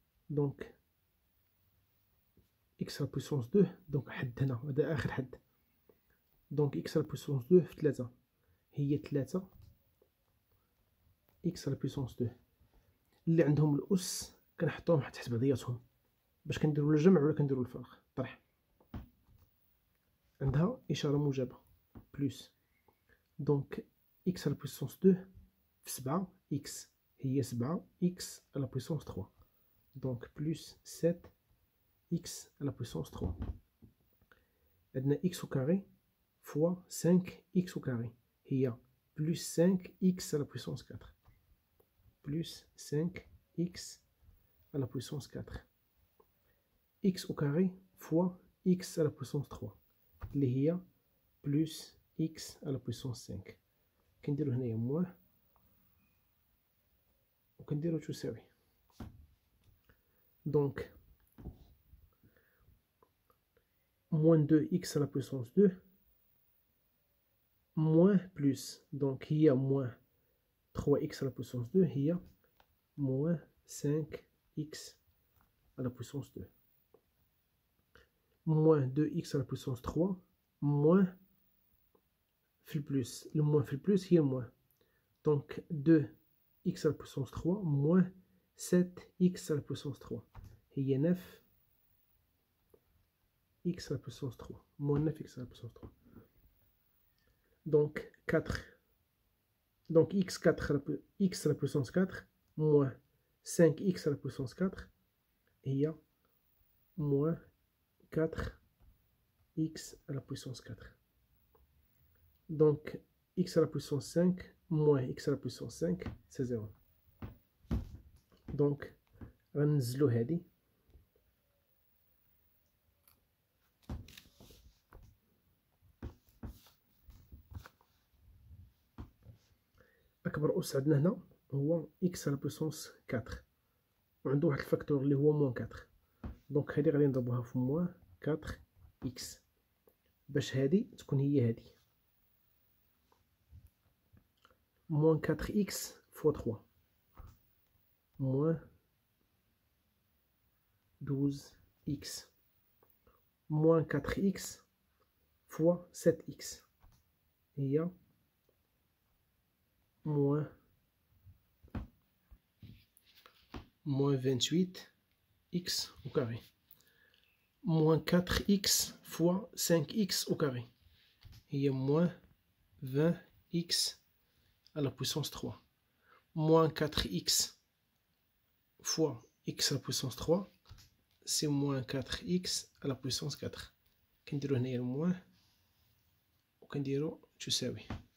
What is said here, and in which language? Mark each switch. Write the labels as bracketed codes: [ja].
[fr] donc x à la puissance 2 donc [ar] حد هنا، هذا آخر حد. [fr] donc x à la puissance 2 في 3 هي 3 x à la puissance 2. [ar] اللي عندهم الأس كنحطوهم تحت بعضياتهم باش كنديروا الجمع ولا كنديروا الفرق طرح. عندها إشارة موجبة بلس. [fr] دونك x à la puissance 2 في 7 x هي 7 x à la puissance 3. donc plus 7 x à la puissance 3. عندنا x au carré fois 5 x au carré هي plus 5 x à la puissance 4 plus 5 x à la puissance 4 x au carré fois x à la puissance 3 [ar] اللي هي [fr] plus x à la puissance 5. [ar] كنديرو هنايا موان وكنديرو تساوي. [fr] دونك moins 2x à la puissance 2 moins plus, donc هي moins 3x à la puissance 2 هي moins 5x à la puissance 2 moins 2x à la puissance 3 moins [ar] في البلس، [fr] le moins في البلس هي moins. donc 2x à la puissance 3 moins 7x à la puissance 3 هي 9x à la puissance 3 moins 9x à la puissance 3. donc 4, donc x à la puissance 4 moins 5x à la puissance 4 هي moins 4x à la puissance 4. donc x à la puissance 5 moins x à la puissance 5 c'est 0. [ar] donc غنزلو هادي أكبر أس عندنا هنا هو إكس على بويسونس 4 وعنده واحد الفاكتور اللي هو موان 4. دونك هادي غادي نضربوها في موان 4 إكس باش هادي تكون هي هادي. [fr] موان 4 إكس فوا 3 موان 12 إكس موان 4 إكس فوا 7 إكس هي موان 28 إكس au carré. Moins 4x fois 5x au carré. Il y a moins 20x à la puissance 3. Moins 4x fois x à la puissance 3, c'est moins 4x à la puissance 4. Quand on dit moins, on dit tu sais oui.